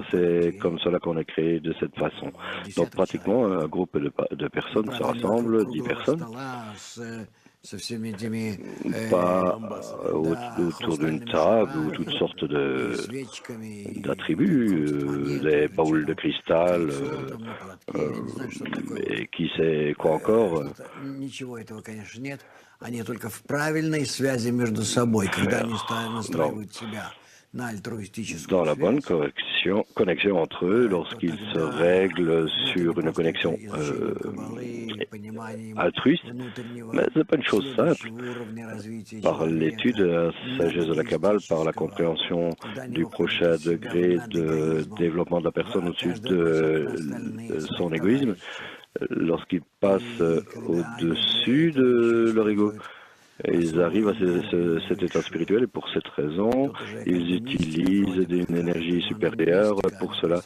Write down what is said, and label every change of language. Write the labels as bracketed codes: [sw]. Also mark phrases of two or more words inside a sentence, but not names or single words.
[fr] C'est comme cela qu'on a créé de cette façon. Donc pratiquement un groupe de personnes se rassemble, 10 personnes, pas autour d'une table ou toutes sortes d'attributs, des boules de cristal, et qui sait quoi encore. [ru] Они только в правильной связи между собой, когда они настраивают себя на альтруистическую [fr] dans la bonne [ru] связь. [fr] connexion entre eux, lorsqu'ils se règlent sur une connexion altruiste, mais ce n'est pas une chose simple. Par l'étude de la sagesse de la Kabbale, par la compréhension du prochain degré de développement de la personne au-dessus de son égoïsme, lorsqu'ils passent au-dessus de leur ego, ils arrivent à cet état spirituel et pour cette raison, ils utilisent une énergie supérieure pour cela.